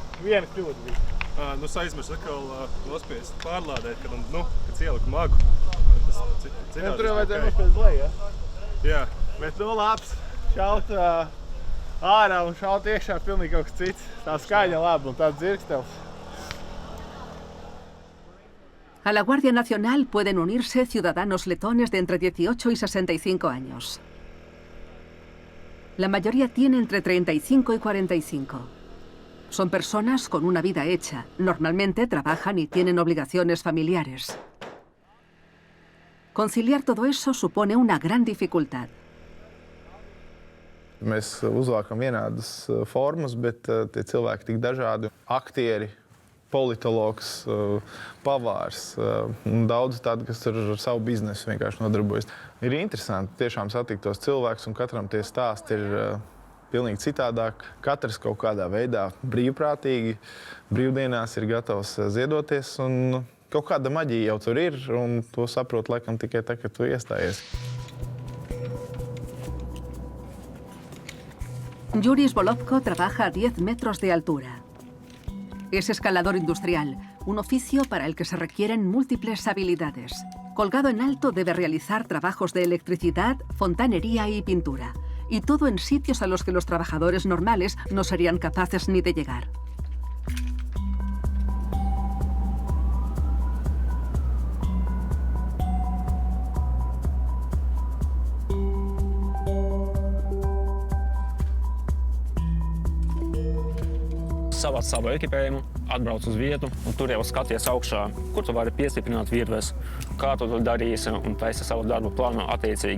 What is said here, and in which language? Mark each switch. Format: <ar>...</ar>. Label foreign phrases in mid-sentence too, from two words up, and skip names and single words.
<lv>Viena kļūda bija. Es aizmirsu atkal nospiest pārlādēt, kad ieliku magu. Tur jau vajadzēja nospiest blēju, ja? Jā. Bet labs. Šaut ārā un šaut iekšā pilnīgi kaut kas cits. Tā skaņa laba un tāds dzirkstels.</lv> <es>A la Guardia Nacional pueden unirse ciudadanos letones de entre 18 y 65 años. La mayoría tiene entre 35 y 45. Son personas con una vida hecha. Normalmente trabajan y tienen obligaciones familiares. Conciliar todo eso supone una gran dificultad.</es> <lv>Mēs uzvākam vienādas formas, bet tie cilvēki tik dažādi. Aktieri, politologs, pavārs un daudz tādi, kas ar savu biznesu vienkārši nodarbojas. Ir interesanti tiešām satikt tos cilvēkus, un katram tie stāsti ir pilnīgi citādāk. Katrs kaut kādā veidā brīvprātīgi brīvdienās ir gatavs ziedoties, un kaut kāda maģija jau tur ir, un to saprot laikam tikai tā, kad tu iestājies.</lv> <es>Yuri Svolovko trabaja a 10 metros de altura. Es escalador industrial, un oficio para el que se requieren múltiples habilidades. Colgado en alto debe realizar trabajos de electricidad, fontanería y pintura. Y todo en sitios a los que los trabajadores normales no serían capaces ni de llegar.</es> <lv>Savāc savu ekipējumu, atbrauc uz vietu, un tur jau skaties augšā, kur tu vari piestiprināt virves, kā tu to darīsi un taisi savu darbu plānu attiecīgi.</lv>